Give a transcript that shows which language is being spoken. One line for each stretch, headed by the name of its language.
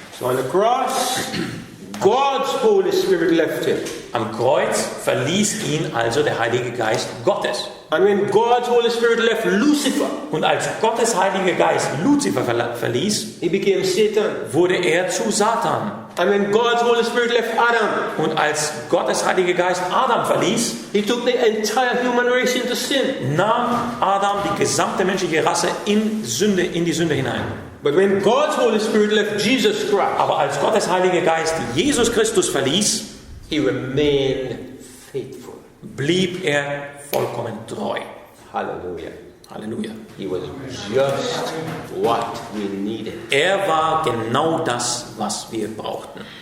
English: So on the cross, God's Holy Spirit left him.
German: Am Kreuz verließ ihn also der Heilige Geist Gottes.
English: And when God's Holy Spirit left Lucifer,
German: Und als Gottes Heiliger Geist Luzifer verließ,
English: he became Satan.
German: wurde er zu Satan.
English: And when God's Holy Spirit left Adam,
German: Und als Gottes Heiliger Geist Adam verließ,
English: he took the entire human race into sin.
German: nahm Adam die gesamte menschliche Rasse in die Sünde hinein.
English: But when God's Holy Spirit left Jesus Christ,
German: Aber als Gottes Heiliger Geist Jesus Christus verließ,
English: he remained faithful.
German: blieb er vollkommen treu.
English: Hallelujah.
German: Halleluja.
English: He was just what we needed.
German: Er war genau das, was wir brauchten.